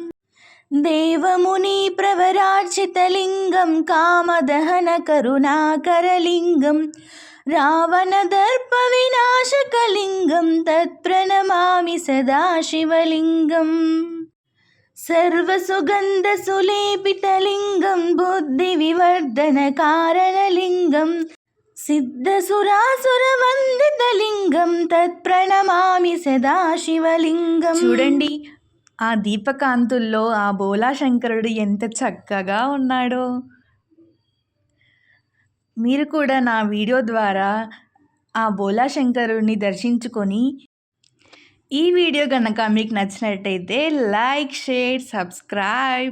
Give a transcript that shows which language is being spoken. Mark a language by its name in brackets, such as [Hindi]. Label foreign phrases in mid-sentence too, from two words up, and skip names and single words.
[Sanskrit] देवमुनिप्रवरार्चितलिङ्गं कामदहनकरुणाकरलिङ्गं रावणदर्पविनाशकलिङ्गं तत्प्रणमामि सदा शिवलिङ्गम् सर्वसुगन्धसुलेपितलिङ्गं बुद्धिविवर्धनकारणलिङ्गं सिद्धसुरासुरवन्दितलिङ्गं तत्प्रणमामि सदा शिवलिङ्गं. [Telugu] చూడండి, ఆ దీపకాంతుల్లో ఆ బోలా శంకరుడు ఎంత చక్కగా ఉన్నాడో. మీరు కూడా నా వీడియో ద్వారా ఆ బోలా శంకరుడిని దర్శించుకొని ఈ వీడియో కనుక మీకు నచ్చినట్టయితే [English] like, share, subscribe.